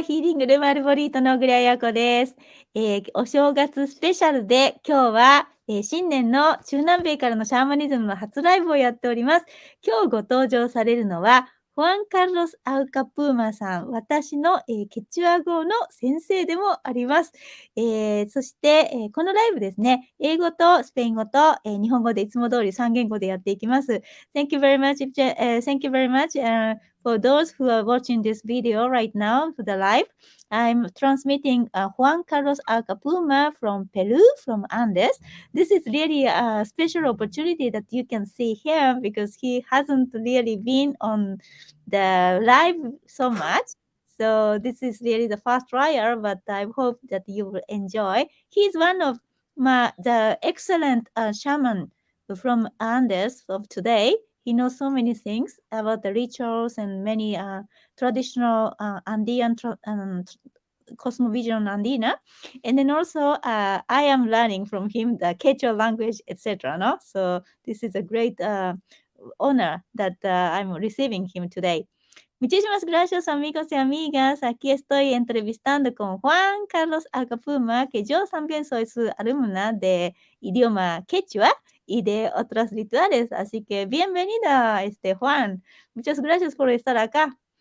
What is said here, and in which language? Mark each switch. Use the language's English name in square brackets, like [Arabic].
[Japanese] ヒーリングルマルボリートの小倉彩子です。お正月スペシャルで、今日は、新年の中南米からのシャーマニズムの初ライブをやっております。今日ご登場されるのは、フアン・カルロス・アウカプーマさん、私の、ケチュア語の先生でもあります。そして、このライブですね、英語とスペイン語と、日本語でいつも通り3言語でやっていきます。 [English] Thank you very much, thank you very much, for those who are watching this video right now for the live. I'm transmitting Juan Carlos Acapuma from Peru, from Andes. This is really a special opportunity that you can see him because he hasn't really been on the live so much. So this is really the first trial, but I hope that you will enjoy. He's one of the excellent shaman from Andes of today. He knows so many things about the rituals and many traditional Andean cosmovision Andina. And then also, I am learning from him the Quechua language, etc. No? So this is a great honor that I'm receiving him today. [Spanish] Muchísimas gracias, amigos y amigas. Aquí estoy entrevistando con Juan Carlos Acapuma, que yo también soy su alumna de idioma quechua y de otros rituales. Así que bienvenida, Juan. Muchas gracias por estar acá.